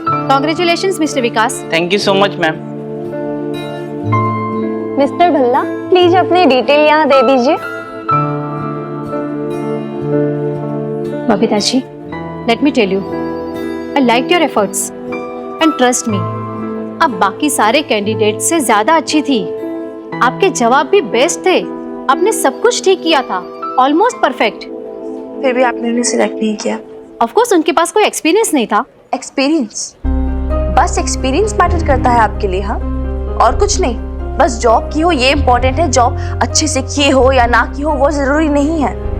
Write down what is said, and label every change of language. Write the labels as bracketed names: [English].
[English] Congratulations, Mr. Vikas. Thank you so much ma'am. [Hindi] Mister Bhalla, please अपनी detail यहाँ दे दीजिए। [English] Babita ji, let me tell you, I liked your efforts and trust me, [Hindi] अब बाकी सारे candidate से ज्यादा अच्छी थी। आपके जवाब भी बेस्ट थे, आपने सब कुछ ठीक किया था, ऑलमोस्ट परफेक्ट। फिर भी आपने उन्हें सिलेक्ट नहीं किया। ऑफ कोर्स उनके पास कोई एक्सपीरियंस नहीं था। एक्सपीरियंस, बस एक्सपीरियंस मैटर करता है आपके लिए, हाँ? और कुछ नहीं, बस जॉब की हो ये इम्पोर्टेंट है। जॉब अच्छे से किए हो या ना की हो वो जरूरी नहीं है।